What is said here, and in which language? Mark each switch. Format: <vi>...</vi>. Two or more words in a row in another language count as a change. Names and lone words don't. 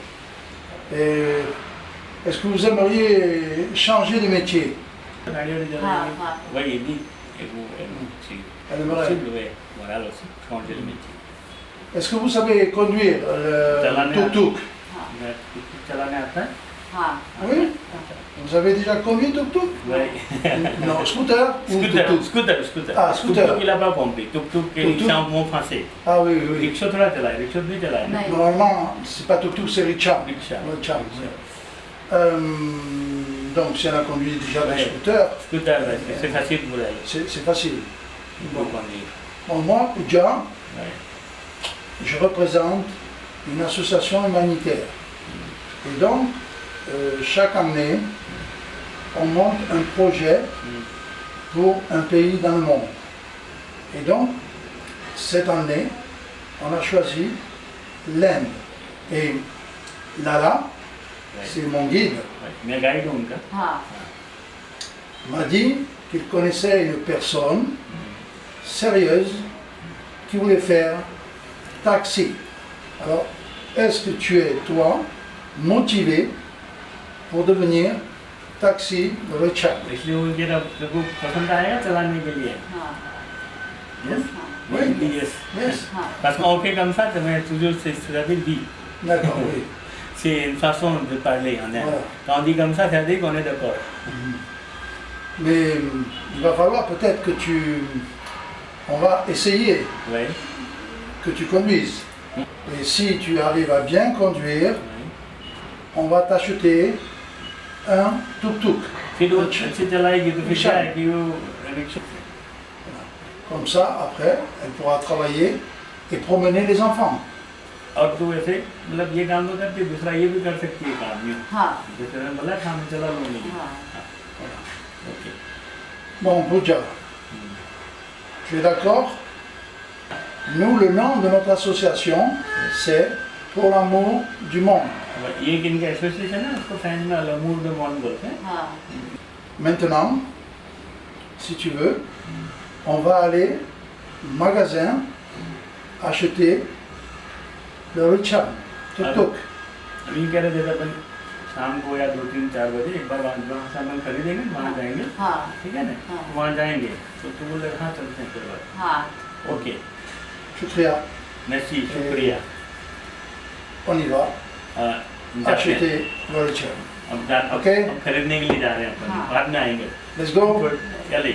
<fr>Et est-ce que vous aimeriez changer de métier?</fr> <hi>हाँ हाँ</hi> <fr>Oui, il dit, et vous, si Elle aimerait. possible, oui, voilà aussi, changer de métier. Est-ce que vous savez conduire Chalaner. le tuk-tuk?</fr> <hi>Mais चलाने आता है? हाँ</hi> <fr>Oui. Vous avez déjà conduit tuk-tuk? Oui. Non, scooter ou tuk-tuk? Scooter. Ah, scooter. Tuk-tuk, il n'a pas compris. Tuk-tuk, Tuk-tuk. c'est un mot français. Ah oui, oui.</fr> <hi>Rickshaw थोड़ा चला है, rickshaw नहीं चला है. नहीं</hi> <fr>Normalement, c'est pas tuk-tuk, c'est rickshaw. Rickshaw. Rickshaw, oui. Rickshaw. Donc, si elle a conduit déjà le Ouais. scooter, Scooter, ouais, c'est facile pour elle. c'est facile. Pour conduire. Bon, moi, Oudja, Ouais. je représente une association humanitaire. Et donc, chaque année, on monte un projet pour un pays dans le monde. Et donc, cette année, on a choisi l'Inde. Et Lala, c'est mon guide, Ouais.</fr> <hi>मैं गाइड हूँ उनका. हाँ</hi> <fr>m'a dit qu'il connaissait une personne sérieuse qui voulait faire taxi. Alors, est-ce que tu es, toi, motivé pour devenir taxi de Richard?</fr> <hi>इसलिए वो मेरा को पसंद आएगा चलाने के लिए. हाँ</hi> <en>Yes?</en> <fr>Oui.</fr> <en>Yes. Yes.</en> <hi>हाँ</hi> <fr>Parce qu'on fait comme ça, mais toujours c'est dit. D'accord, oui. C'est une façon de parler en Inde. Voilà. Quand on dit comme ça veut dire qu'on est d'accord. Mais il va falloir peut-être que on va essayer Oui. que tu conduises. Et si tu arrives à bien conduire, Oui. on va t'acheter un tuk-tuk.</fr> <hi>फिर वो अच्छे चलाएगी तो फिर रिक्शा। क्या है कि वो रिक्शा.</hi> <fr>Comme ça, après, elle pourra travailler et promener les enfants.</fr> <hi>और तू ऐसे मतलब ये काम तो करती है दूसरा ये भी कर सकती है काम ये. हाँ जैसे मैंने बोला काम चला लूँगी. हाँ ओके.</hi> <fr>Bon, Bouddha, tu es d'accord? Nous, le nom de notre association, c'est Pour l'amour du monde.</fr> <hi>ये किनका एसोसिएशन है उसको फ्रेंच में</hi> <fr>amour de monde</fr> <hi>बोलते हैं. हाँ</hi> <fr>Maintenant, si tu veux, on va aller au magasin acheter le Richard, tuk-tuk.</fr> <hi>अभी कह रहे थे अपन शाम को या 2-3-4 बजे एक बार वहाँ से अपन खरीदेंगे वहाँ जाएंगे. हाँ ठीक है ना. हाँ. वहाँ जाएंगे तो तू बोल हाँ चलते हैं फिर बात. हाँ ओके. Shukriya,</hi> <fr>merci शुक्रिया. on y va,</fr> <hi>जाते हैं.</hi> <fr>acheter le Richard.</fr> <hi>अब Okay. अब खरीदने के लिए जा रहे हैं अपन. हाँ. बाद में आएंगे.</hi> <en>Let's go,</en> <hi>चलिए.</hi>